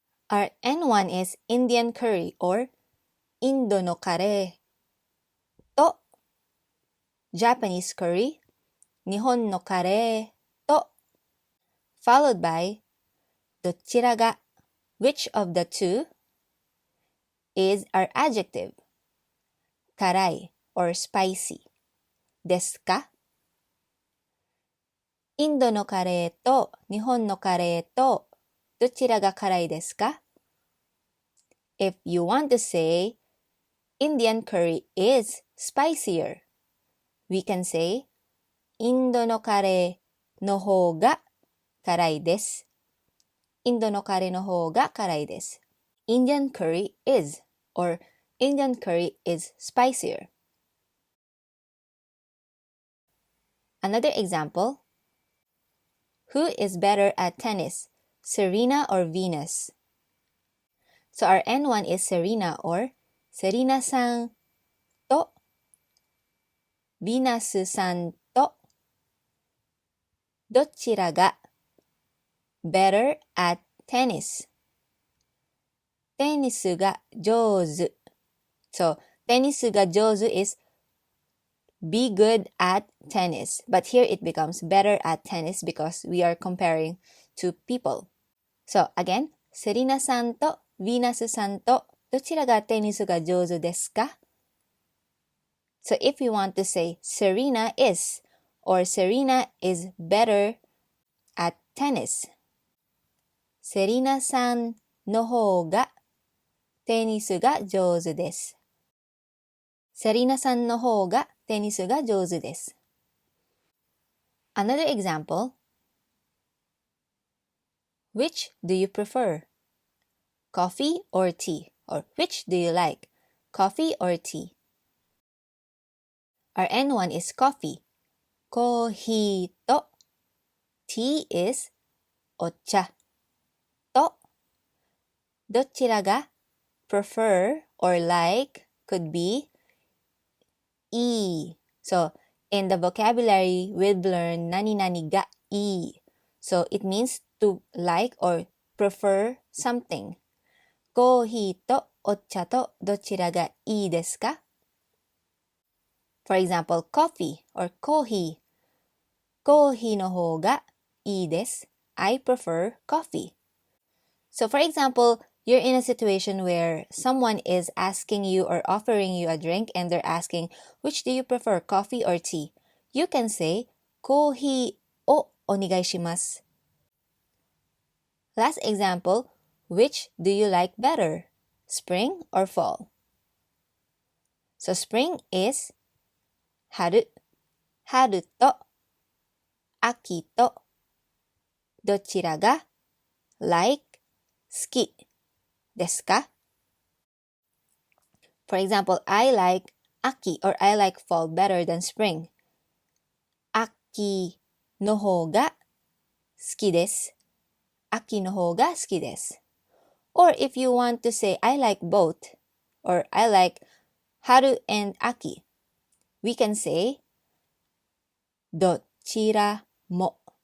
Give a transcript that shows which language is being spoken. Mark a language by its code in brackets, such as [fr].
[en] Our N1 is Indian curry or [ja] インドのカレーと [en] Japanese curry [ja] 日本のカレーと [en] followed by どちらが which of the two is our adjective 辛い or spicy ですか? [ja] インドのカレーと日本のカレーとどちらが辛いですか? [en] If you want to say Indian curry is spicier, we can say [ja] インドのカレーの方が辛いです。インドのカレーの方が辛いです。 [en] Indian curry is or Indian curry is spicier. Another example. Who is better at tennis, Serena or Venus? So our N1 is Serena or [ja] Serena さんと Venus さんとどちらが [en] better at tennis? [ja] テニスが上手。 [en] So テニスが上手 is be good at tennis. But here it becomes better at tennis because we are comparing two people. So again, [ja] セリナさんとヴィーナスさんとどちらがテニスが上手ですか? [en] So if you want to say Serena is or Serena is better at tennis, [ja] セリナさんの方がテニスが上手です。セリナさんの方がテニスが上手です。 [en] Another example. Which do you prefer? Coffee or tea? Or which do you like? Coffee or tea? Our N1 is coffee. コーヒーと tea is お茶とどちらが prefer or like could beいい. So in the vocabulary, we've learned nani nani gaいい. So it means to like or prefer something. [ja] コーヒーとお茶とどちらがいいですか? [en] For example, coffee or コーヒー。 [ja] コーヒーの方がいいです。 [en] I prefer coffee. So for example, you're in a situation where someone is asking you or offering you a drink and they're asking, which do you prefer, coffee or tea? You can say, [ja] コーヒーをお願いします。 [en] Last example, which do you like better, spring or fall? So spring is 春、 [ja] 春と秋とどちらが [en] like 好きですか? For example, I like 秋 or I like fall better than spring. [ja] 秋の方が好きです。秋の方が好きです。 [en] Or if you want to say I like both or I like 春 and 秋, we can say [ja] どちらも。